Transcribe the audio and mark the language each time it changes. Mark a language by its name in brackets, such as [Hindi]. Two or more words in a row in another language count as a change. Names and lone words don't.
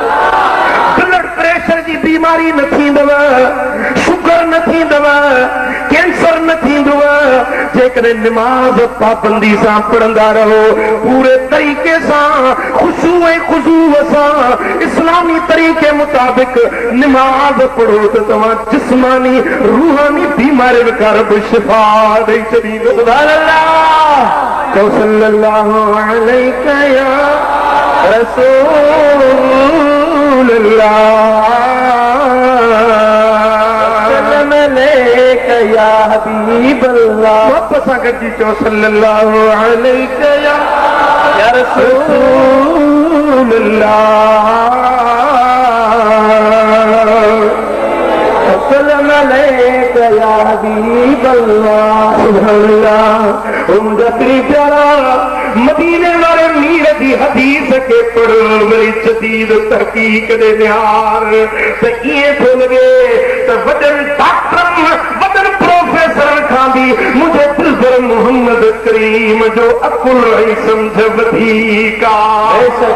[Sindhi] ब्लड प्रेशर जी बीमारी न थींदव, शुगर न थींदव, कैंसर न थींदव, जेकॾहिं निमाज़ पाबंदी सां पढ़ंदा रहो, पूरे तरीक़े सां खुशू ऐं खुशूअ सां इस्लामी तरीक़े मुताबिक निमाज़ पढ़ो त तव्हां जिस्मानी रूहानी बीमारियुनि खां रब शिफ़ा ॾेई छॾींदो। [Arabic] سبحان الله. चओ صلى الله عليك يا رسول الله، سلم عليك يا حبيب الله. [Sindhi] वापस सां गॾिजी चओ [Arabic] صلى الله عليك يا رسول الله، سلم عليك يا حبيب الله. سبحان الله. [Sindhi] ओ मुंहिंजा पीरी प्यारा, मदीने वाले मीर जी हदीस के पढ़ो, वरी जदीद तहकीक दे निहार त ईअं थो लॻे त वॾनि डॉक्टरनि, वॾनि प्रोफेसरनि खां बि मुंहिंजे दिलबर मोहम्मद करीम जो अकुल ऐं सम्झ वधीक आहे।